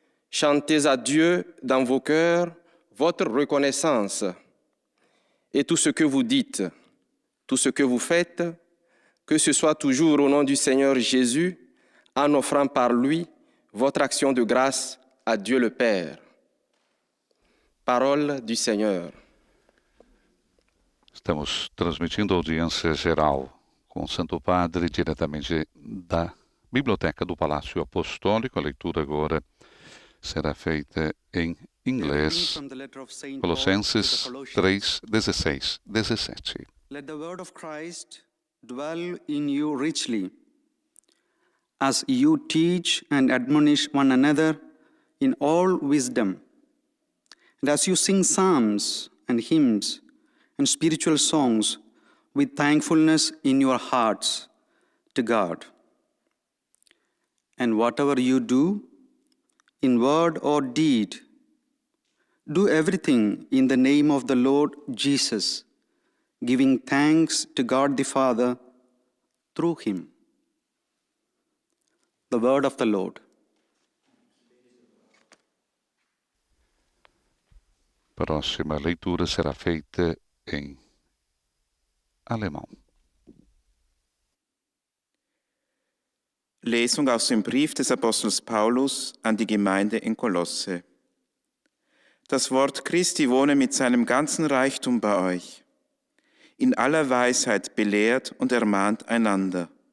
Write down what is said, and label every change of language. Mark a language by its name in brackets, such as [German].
[French] Chantez à Dieu dans vos cœurs votre reconnaissance. Et tout ce que vous dites, tout ce que vous faites, que ce soit toujours au nom du Seigneur Jésus, en offrant par lui votre action de grâce à Dieu le Père. Parole du Seigneur. [Portuguese] Estamos transmitindo audiência geral com o Santo Padre diretamente da Biblioteca do Palácio Apostólico. A leitura agora será feita em inglês. Colossenses 3, 16, 17. [English] Let the word of Christ dwell in you richly, as you teach and admonish one another in all wisdom, and as you sing psalms and hymns and spiritual songs with thankfulness in your hearts to God. And whatever you do, in word or deed, do everything in the name of the Lord Jesus, giving thanks to God the Father through him. The word of the Lord. [Portuguese] Próxima leitura será feita em alemão. [German] Lesung aus dem Brief des Apostels Paulus an die Gemeinde in Kolosse. Das Wort Christi wohne mit seinem ganzen Reichtum bei euch. In aller Weisheit belehrt und ermahnt einander.